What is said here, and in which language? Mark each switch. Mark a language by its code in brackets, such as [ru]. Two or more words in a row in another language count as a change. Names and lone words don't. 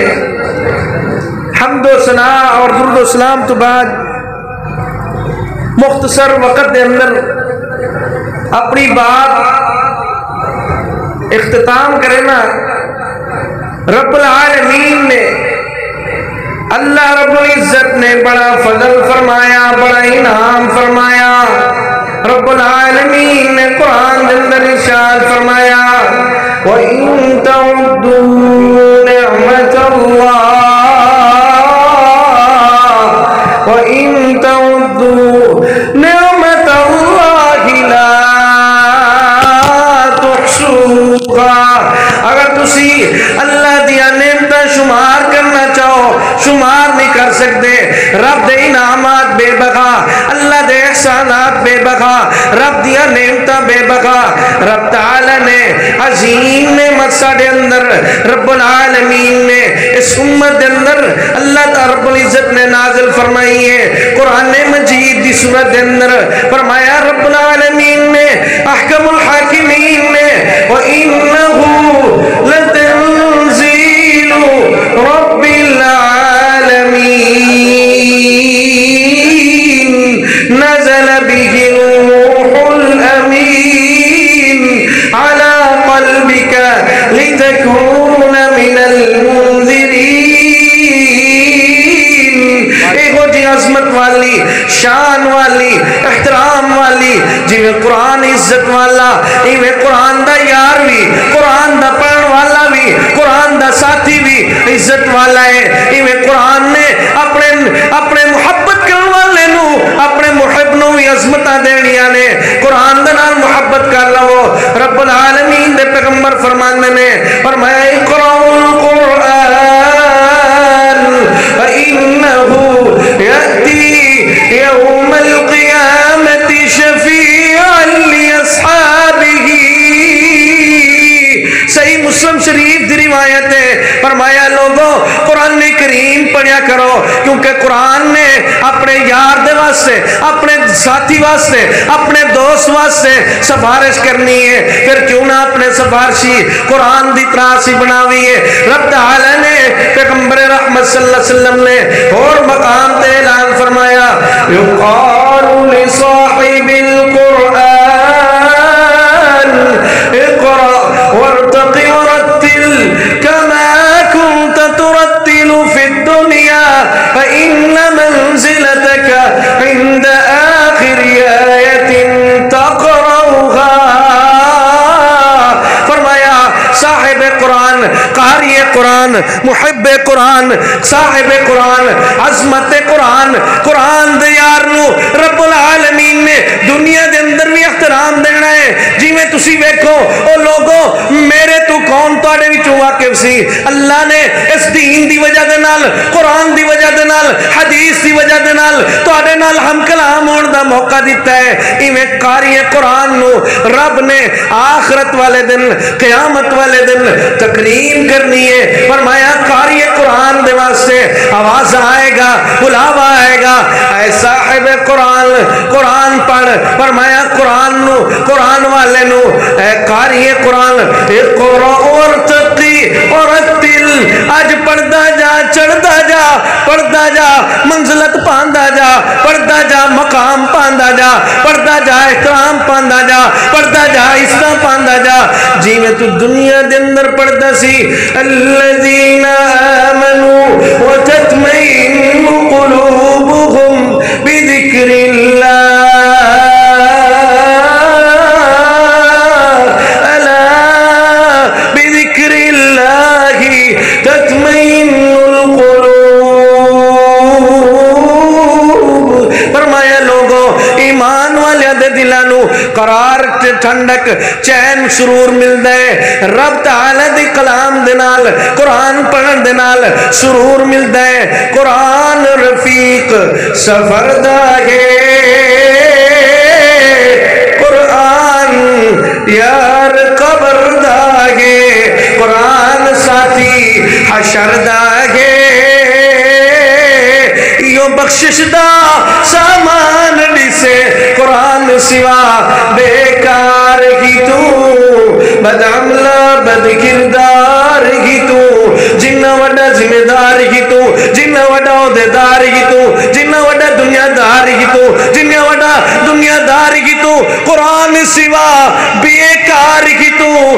[pa] حمد و ثنا اور درود و سلام تو بعد مختصر وقت دے اندر اپنی بات اختتام کرے نا. رب العالمین نے اللہ رب العزت نے بڑا فضل فرمایا، بڑا انعام فرمایا. رب العالمین نے قرآن کے اندر ارشاد فرمایا [ar] وَإِن تَعُدُّوا نِعْمَةَ اللَّهِ وَإِن تَعُدُّوا نِعْمَةَ اللَّهِ لَا تُحْصُوهَا. [pa] اگر تسی اللہ دیا نعمتاں شمار کرنا چاہو شمار نہیں کر سکتے. رب دے انعامات بے بغا، اللہ دے احسانات بے بغا، رب دیا نعمتاں بے بغا. رب تعالی نے عظیم نعمت ساڑے اندر رب العالمین نے اس امت دے اندر اللہ تعالی رب العزت نے نازل فرمائی ہے. قرآن مجید دی سورت دے اندر فرمایا رب العالمین نے احکم الحاکمین نے [ar] وَإِنَّهُ لَتَنزِيلُ رَبِّ العالمين نزل به الروح الأمين على قلبك لتكون من المنذرين. [pa] ایک جی عظمت والی، شان والی، احترام والی جی قرآن عزت والا، ایویں قرآن دا یار بھی، قرآن دا پڑھن والا بھی، قرآن دا ساتھی بھی عزت والا ہے. ایویں قرآن نے اپنے محبت کرنے والے نو اپنے محب نو بھی عظمتاں دینیاں نے. قرآن دے نال محبت کر لو. رب العالمین دے پیغمبر فرماندے نے فرمایا [ar] اقرؤوا القرآن فإنه يأتي يوم القيامة شفيعا لأصحابه. [pa] صحیح مسلم شریف روایت ہے فرمایا لوگوں قرآن کریم پڑھیا کرو کیونکہ قرآن نے اپنے یار دے واسطے اپنے ساتھی واسطے اپنے دوست واسطے سفارش کرنی ہے پھر کیوں نہ اپنے سفارشی قرآن دی طرح سی بناوی ہے رب تعالی نے پیغمبر رحمت [ar] صلی اللہ علیہ وسلم [pa] نے اور مقام تے اعلان فرمایا [ar] یقال لصاحب القرآن اقرأ وارتق ورتل كما كنت ترتل في الدنيا فإن منزلتك عند آخر آية تقرأها [pa] فرمایا صاحب قرآن قاری قرآن محب قرآن صاحب قرآن عظمت قرآن قرآن دے یار نو رب العالمین نے دنیا دے اندر بھی احترام دینا ہے جی میں تسی ویکھو او لوگوں میرے تو کون تواڈے وچوں واقف سی اللہ نے اس دین دی وجہ دے نال قرآن دی وجہ دے نال حدیث دی وجہ دے نال تواڈے نال ہم کلام ہون دا موقع دیتا ہے ایویں قاری قرآن نو رب نے آخرت والے دن قیامت والے دن تکریم کرنی ہے فرمایا قاری قرآن دے واسطے آواز آئے گا بلاوا آئے گا اے صاحب قرآن قرآن پڑھ فرمایا قرآن نو قرآن والے نو اے قاری قرآن [ar] اقرأ وارتقی ورتل [pa] اج پڑھدا جا چڑھدا جا پڑھدا جا منزلت پاندا جا پڑھدا جا مقام پاندا جا پڑھدا جا احترام پاندا جا پڑھدا جا عزت پاندا جا جی میں تو دنیا دے اندر پڑھدا سی [ar] الذین آمنوا وتطمئن قلوبهم بذکر اللہ الا بذکر اللہ تطمئن القلوب [pa] فرمایا لوگوں ایمان والے دے دلانو قرار ٹھنڈک چین سرور ملدا ہے رب تعالی دی کلام دے نال قرآن پڑھن دے نال سرور ملدا ہے قرآن رفیق سفر دا ہے قرآن یار قبر دا ہے قرآن ساتھی حشر دا ہے یو بخشش دا سامان سے قرآن سوا بیکار ہی تو بد عملہ بد کردار ہی تو جنہ وڈا ذمہ دار ہی تو جنہ وڈا عہدیدار ہی تو جنہ وڈا دنیا دار ہی تو جنہ وڈا دنیا دار ہی تو قرآن سوا بیکار ہی تو